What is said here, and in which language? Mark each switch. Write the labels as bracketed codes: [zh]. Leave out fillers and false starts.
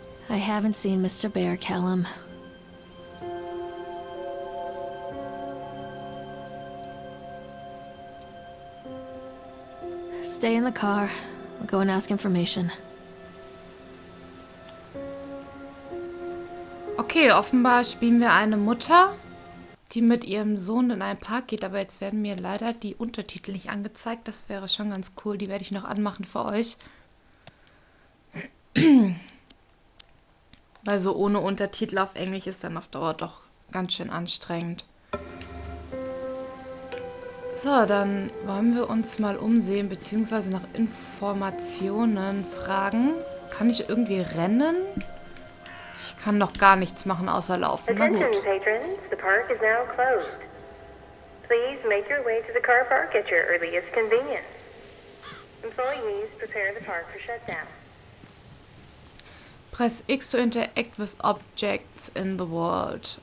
[en] I haven't seen Mr. Bear, Callum. Stay in the car. I'll go and ask information. [de] Okay, offenbar spielen wir eine Mutter, die mit ihrem Sohn in einen Park geht. Aber jetzt werden mir leider die Untertitel nicht angezeigt. Das wäre schon ganz cool. Die werde ich noch anmachen für euch. Weil so ohne Untertitel auf Englisch ist dann auf Dauer doch ganz schön anstrengend. So, dann wollen wir uns mal umsehen, beziehungsweise nach Informationen fragen. Kann ich irgendwie rennen? Ich kann noch gar nichts machen, außer laufen. Na gut. [en] Attention, patrons. The park is now closed. Please make your way to the car park at your earliest convenience. Employees prepare the park for shutdown. Press X to interact with objects in the world.